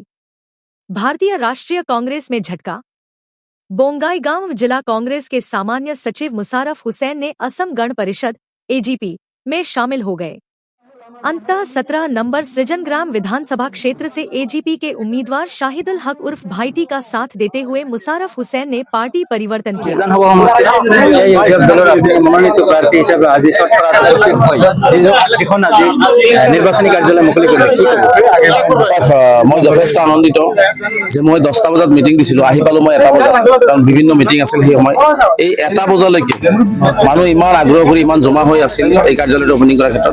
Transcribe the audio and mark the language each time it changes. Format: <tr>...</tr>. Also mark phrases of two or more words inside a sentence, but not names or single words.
<hi>भारतीय राष्ट्रीय कांग्रेस में झटका। बोंगाईगांव जिला कांग्रेस के सामान्य सचिव मुशारफ हुसैन ने असम गण परिषद AGP में शामिल हो गए। अंततः 17 नंबर सृजनग्राम विधानसभा क्षेत्र से AGP के उम्मीदवार शाहिदुल हक उर्फ भाईटी का साथ देते हुए मुशारफ हुसैन ने पार्टी परिवर्तन किया।</hi> <as>নিৰ্বাচনী কাৰ্যালয় মুকলি কৰিলে মই যথেষ্ট আনন্দিত যে মই 10টা বজাত মিটিং দিছিলো, আহি পালো মই 1টা বজাত, কাৰণ বিভিন্ন মিটিং আছিল সেই সময়। এই 1টা বজালৈকে মানুহ ইমান আগ্ৰহ কৰি ইমান জমা হৈ আছিল এই কাৰ্যালয়টো ওপেনিং কৰাৰ ক্ষেত্ৰত।</as>